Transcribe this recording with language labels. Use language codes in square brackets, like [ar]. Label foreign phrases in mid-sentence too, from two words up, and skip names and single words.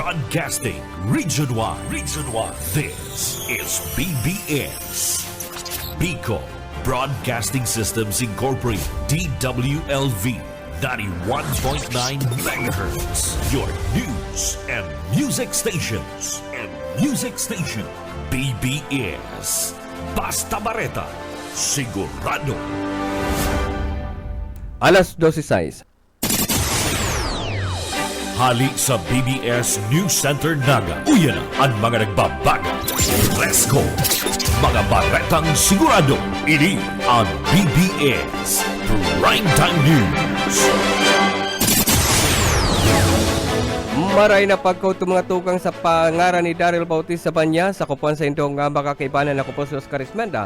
[en] Broadcasting Region 1. Region 1. This is BBS. Bicol Broadcasting Systems Incorporated. DWLV 91.9 MHz. Your news and music stations. [bik] BBS. Basta Bareta. Sigurado. Alas 12:06. Hali sa BBS News Center Naga. Uyan na ang mga nagbabaga. [en] Let's go! [bik] Mga baretang sigurado. Ini ang BBS Primetime News. Maray na pagkaw mga tukang sa pangaran ni Daryl Bautista Banya sa kupuan sa indong makakaibanan na kupos sa Oscar Ismenda.